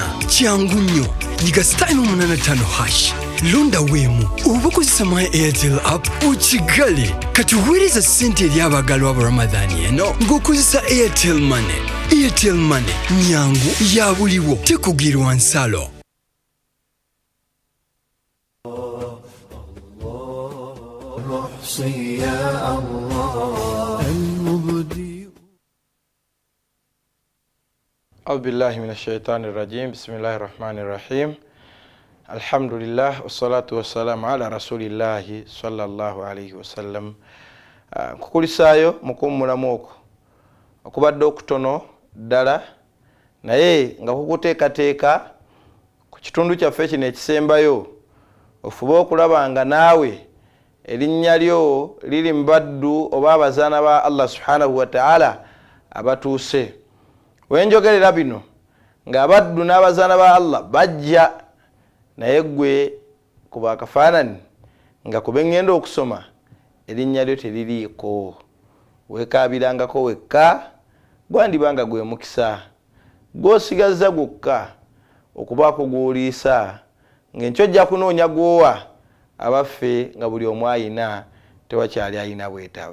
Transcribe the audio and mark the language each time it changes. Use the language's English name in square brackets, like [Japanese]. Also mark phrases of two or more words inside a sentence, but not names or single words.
[Ganda] Kyangu nnyo. Nyiga *885#. Londa weemu oba kozesa My Airtel app okigale. Kati weereza ssente eri abaagalwa abo Ramadan eno ng'okozesa Airtel Money. Airtel Money nyangu ya buliwo, tekugirwa nsalo. [Arabic] أعوذ بالله من الشيطان الرجيم بسم الله الرحمن الرحيم الحمد لله والصلاة والسلام على رسول الله صلى الله عليه وسلم. [Ganda] Kukulisaayo mukummulamu okwo okubadde okutono ddala naye nga kukuteekateeka ku kitundu kyaffe kino ekisembayo ofube okulaba nga naawe erinnya lyo liri mu baddu oba abazaana ba [Arabic] الله سبحانه وتعالى [Ganda] abatuuse. Wenjogerera bino nga abaddu n'abazaana ba Allah bajja naye gwe kuba akafaanani nga kube ngenda okusoma erinnya lyo teririiko, weekaabirangako wekka, gwandibanga gwe mukisa gw'osigazza gwokka okubaako gw'oliisa ng'enkyo ojja kunoonya gwowa abaffe nga buli omu ayina, tewakyali ayina bwetaavu.